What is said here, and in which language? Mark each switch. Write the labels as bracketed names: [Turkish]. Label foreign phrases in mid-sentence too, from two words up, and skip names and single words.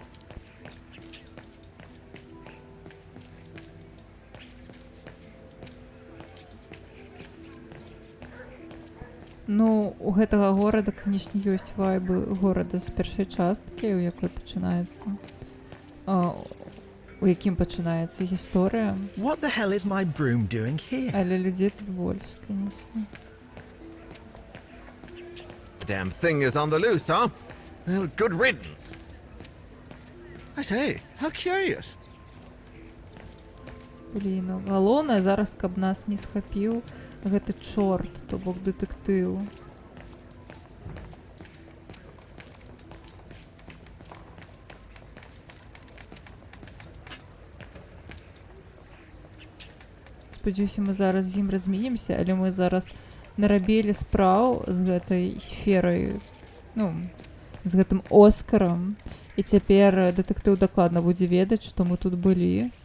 [Belarusian] Ну, у гэтага горада, канечне, ёсць вайбы горада з першай часткі, у якой пачынаецца... у якім пачынаецца гісторыя. [English] What the hell is my broom doing here? [Belarusian] Але людзей тут больш, канечне. [English] Damn thing is on the loose, huh? Well, good riddance. I say, how curious. [Belarusian] Блін, ну, галоўнае зараз, каб нас не схапіў гэты чорт, то бок дэтэктыў. Спадзяюся, мы зараз з ім размінімся, але мы зараз нарабілі спраў з гэтай сферай, ну, з гэтым Оскарам, і цяпер дэтэктыў дакладна будзе ведаць, што мы тут былі.